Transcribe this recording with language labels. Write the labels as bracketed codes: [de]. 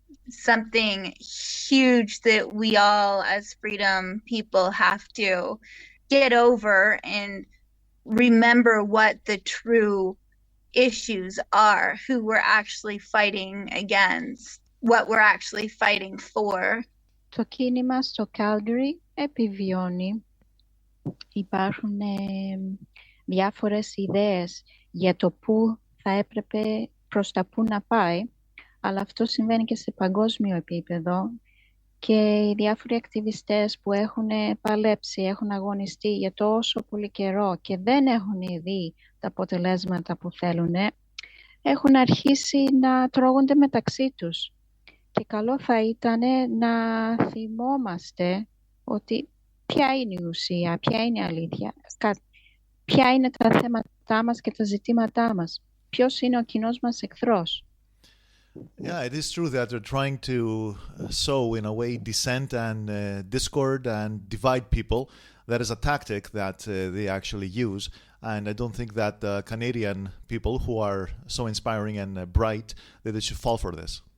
[en] Something huge that we all as freedom people have to get over and remember what the true issues are, who we're actually fighting against, what we're actually fighting for. [el] Το κίνημα στο Calgary επιβιώνει. Υπάρχουν διάφορες ιδέες για το πού θα έπρεπε, προς τα πού να πάει, αλλά αυτό συμβαίνει και σε παγκόσμιο επίπεδο και οι διάφοροι ακτιβιστές που έχουν παλέψει, έχουν αγωνιστεί για τόσο πολύ καιρό και δεν έχουν δει τα αποτελέσματα που θέλουν, έχουν αρχίσει να τρώγονται μεταξύ τους. Και καλό θα ήταν να θυμόμαστε ότι ποια είναι η ουσία, ποια είναι η αλήθεια, ποια είναι τα θέματά μας και τα ζητήματά μας, ποιος είναι ο κοινός μας εχθρός. [en] Yeah, it is true that they're trying to sow, in a way, dissent and discord and divide people. That is a tactic that they actually use. And I don't think that Canadian people who are so inspiring and bright, that they should fall for this.